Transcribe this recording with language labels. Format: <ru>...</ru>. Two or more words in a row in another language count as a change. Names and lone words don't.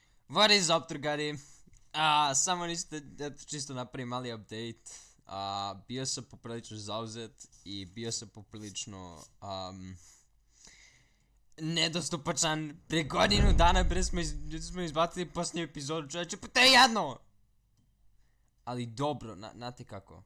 <en>What is up,</en> <mk>другари? Само чисто направи мали апдейт.</mk> <sr>Bio sam poprilično zauzet i bio sam poprilično nedostupačan. Pre godinu dana smo izbacili posljednju epizodu, čovječe, pa to je jadno! Ali dobro, znate kako.</sr>